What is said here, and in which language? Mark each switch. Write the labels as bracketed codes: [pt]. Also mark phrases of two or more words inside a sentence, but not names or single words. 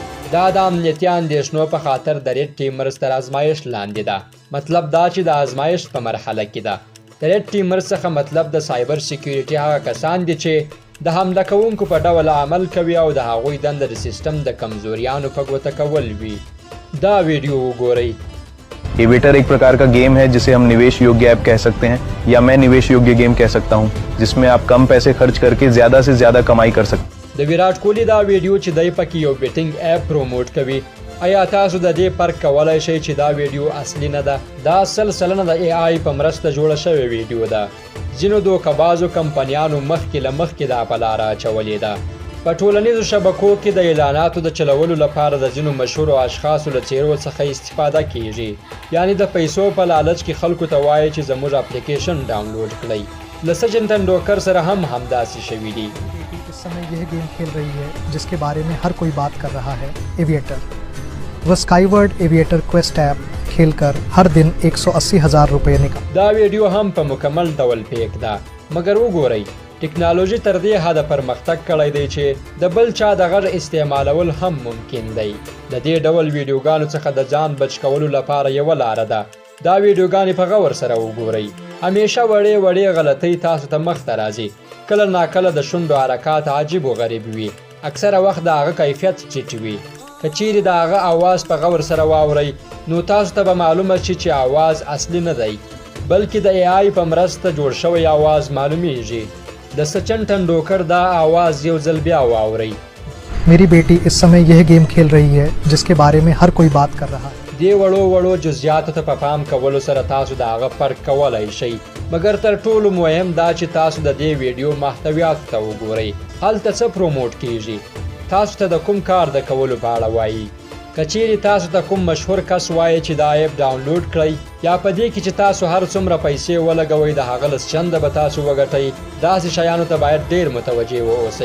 [ps] دا د امنیتي اندېښنو په خاطر د [en] red teamers [ps] تر ازمایښت لاندې ده. مطلب دا چې د ازمایښت په مرحله کې ده. د [en] red teamers [ps] څخه مطلب د [en] cyber security [ps] هغه کسان دي چې د حمله کوونکو په ډول عمل کوي او د هغوی دنده د سیستم د کمزوریانو په ګوته کول وي. دا ویډیو وګورئ. [hi] एविएटर एक प्रकार का गेम है जिसे हम निवेश योग्य ऐप कह सकते हैं या मैं निवेश योग्य गेम कह सकता हूं जिसमें आप कम पैसे खर्च करके ज्यादा से ज्यादा कमाई कर सकते हैं. [ps] د ویراټ کوهلی دا ویډیو چې دای پکې یو [en] betting app [ps] پروموټ کوي، آیا تاسو د دې فرق کولای شئ چې دا ویډیو اصلي نه ده؟ دا 100% د ای آی په مرسته جوړه شوې ویډیو ده. ځینو دوکهبازو کمپنیانو مخکې له مخکې دا په لاره اچولې ده. په ټولنیزو شبکو کې د اعلاناتو د چلولو لپاره د ځینو مشهورو اشخاصو له څیرو څخه استفاده کیږي، یعنی د پیسو په لالچ کې خلکو ته وایي چې زموږ اپلیکیشن ډاونلوډ کړئ. له سچن टेंडुलकर سره هم همداسې شوي دي. [hi] इस समय यह गेम खेल रही है जिसके बारे में हर कोई बात कर रहा है, एविएटर. वह स्काईवर्ड एविएटर क्वेस्ट ऐप खेलकर हर दिन 180,000 रुपये निकाल. [ps] دا ویډیو هم په مکمل ډول پیک ده، مګر وګورئ ټکنالوژي تر دې حده پرمختګ کړی دی چې د بل چا د غږ استعمالول هم ممکن دی. د دې ډول ویډیوګانو څخه د ځان بچ کولو لپاره یوه لاره ده. دا ویډیوګانې په غور سره وګورئ. همیشه وړې وړې غلطۍ تاسو ته مخته راځي. کله ناکله د شونډو حرکات عجیب و غریب وي، اکثره وخت د هغه کیفیت ټیټ وي. که چیرې د هغه آواز په غور سره واورئ نو تاسو ته به معلومه شي چې آواز اصلي نه دی بلکې د ای آی په مرسته جوړ شوی آواز معلومیږي. د سچن टेंडुलकर دا आवाज یو ځل بیا واورئ. [hi] मेरी बेटी इस समय यह गेम खेल रही है जिसके बारे में हर कोई बात कर रहा है. [ps] دې وړو وړو جزئیاتو ته په پام کولو سره تاسو د هغه فرق کولی شئ، مګر تر ټولو مهم دا چې تاسو د دې ویډیو محتویاتو ته وګورئ. هلته څه پروموټ کیږي، تاسو ته د کوم کار د کولو په اړه وایي. که چیرې تاسو ته کوم مشهور کس وایي چې دا [en] app download [ps] کړئ یا په دې کې چې تاسو هر څومره پیسې ولګوئ د هغه لس چنده به تاسو وګټئ، داسې شیانو ته باید ډېر متوجه واوسئ.